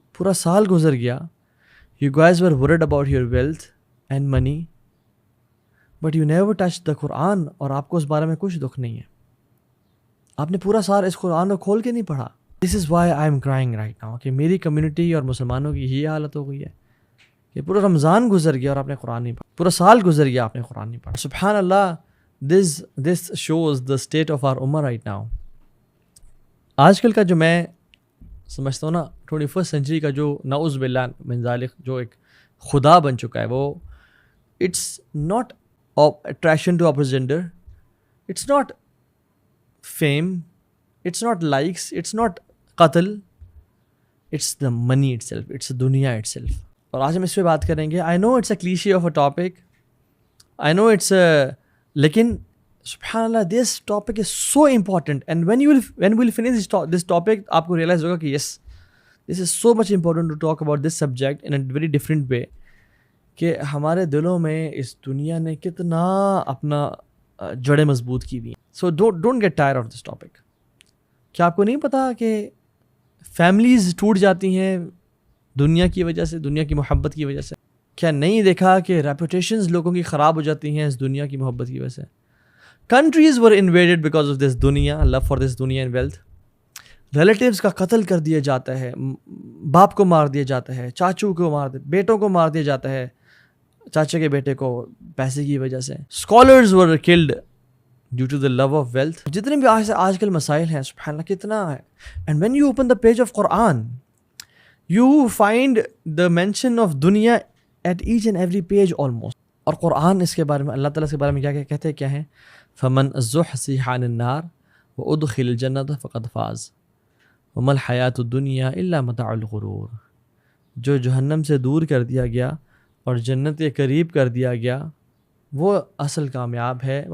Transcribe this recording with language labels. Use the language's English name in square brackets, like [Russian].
[Urdu] پورا سال گزر گیا، [English] you guys were worried about your wealth and money but you never touch the [Urdu] قرآن، اور آپ کو اس بارے میں کچھ دکھ نہیں ہے. آپ نے پورا سال اس قرآن کو کھول کے نہیں پڑھا. [English] this is why I am crying right now [Urdu] کہ میری کمیونٹی اور مسلمانوں کی یہ حالت ہو گئی ہے کہ پورا رمضان گزر گیا اور آپ نے قرآن نہیں پڑھا، پورا سال گزر گیا آپ نے قرآن نہیں پڑھا. [English] سبحان اللہ، this shows the state of our ummah right now. [Urdu] آج کل کا جو میں سمجھتا ہوں نا 21st سینچری کا جو نعوذ باللہ من ذالک جو ایک خدا بن چکا ہے، [English] وہ it's not attraction to opposite gender, it's not fame, it's not likes, it's not قتل، it's the money itself, it's دنیا itself. [Urdu] اور آج ہم اس پہ بات کریں گے. [English] I know it's a cliche of a topic, I know it's a لیکن سبحان اللہ this topic is so important, and when we'll finish this topic [Urdu] آپ کو ریئلائز ہوگا کہ [English] yes, this is so much important to talk about this subject in a very different way [Urdu] کہ ہمارے دلوں میں اس دنیا نے کتنا اپنا جڑیں مضبوط کی ہوئی ہیں. [English] So don't get tired of this topic. [Urdu] کیا آپ کو نہیں پتا کہ فیملیز ٹوٹ جاتی ہیں دنیا کی وجہ سے، دنیا کی محبت کی وجہ سے؟ کیا نہیں دیکھا کہ ریپوٹیشنز لوگوں کی خراب ہو جاتی ہیں اس دنیا کی محبت کی وجہ سے؟ [English] Countries were invaded because of this دنیا، love for this دنیا and wealth. [Urdu] ریلیٹیوز کا قتل کر دیا جاتا ہے، باپ کو مار دیا جاتا ہے، چاچو کو بیٹوں کو مار دیا جاتا ہے، چاچا کے بیٹے کو پیسے کی وجہ سے. [English] Scholars were killed due to the love of wealth. [Urdu] جتنے بھی آج کل مسائل ہیں سبحان اللہ کتنا ہے. [English] And when you open the page of Quran you find the mention of دنیا at each and every page almost. [Urdu] اور قرآن اس کے بارے میں اللہ تعالیٰ کے بارے میں کیا کہتے ہیں، کیا ہیں؟ [Arabic] فمن زحزح عن النار وادخل الجنۃ فقد فاز وما الحیاۃ الدنیا الا متاع الغرور. [Urdu] جو جہنم سے دور کر دیا گیا اور جنت کے قریب کر دیا گیا وہ اصل کامیاب ہے.